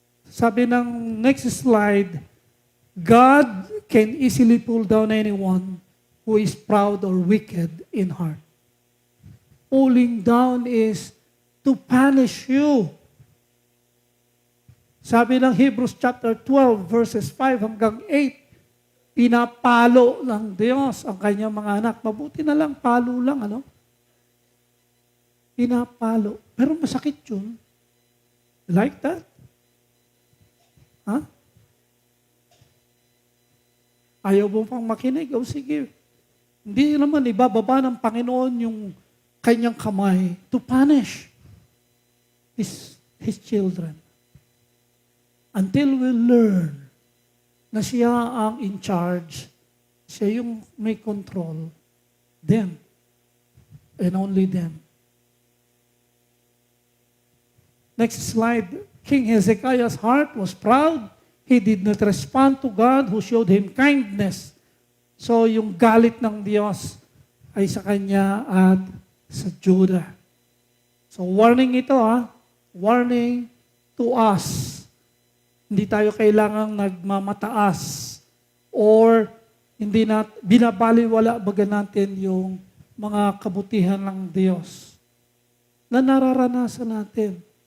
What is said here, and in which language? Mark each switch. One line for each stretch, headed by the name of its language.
Filipino: Sabi ng
English: next slide, God can easily pull down anyone who is proud or wicked in heart. Pulling down is to punish you.
Filipino: Sabi ng Hebrews chapter 12, verses 5 hanggang 8, pinapalo ng Diyos ang kanyang mga anak. Mabuti na lang, palo lang, ano? Pinapalo. Pero masakit yun.
English: Like that?
Filipino: Ha? Ayaw mo pang makinig? O sige. Hindi naman ibababa ng Panginoon yung kanyang kamay
English: to punish His children. Until we learn
Filipino: na siya ang
English: in charge,
Filipino: siya yung may
English: control, them, and only them. Next slide. King Hezekiah's heart was proud. He did not respond to God who showed him kindness.
Filipino: So yung galit ng Diyos ay sa kanya at sa Judah.
English: So warning
Filipino: ito,
English: warning to us.
Filipino: Hindi tayo kailangang nagmamataas or hindi binabaliwala baga natin yung mga kabutihan ng Diyos na nararanasan natin.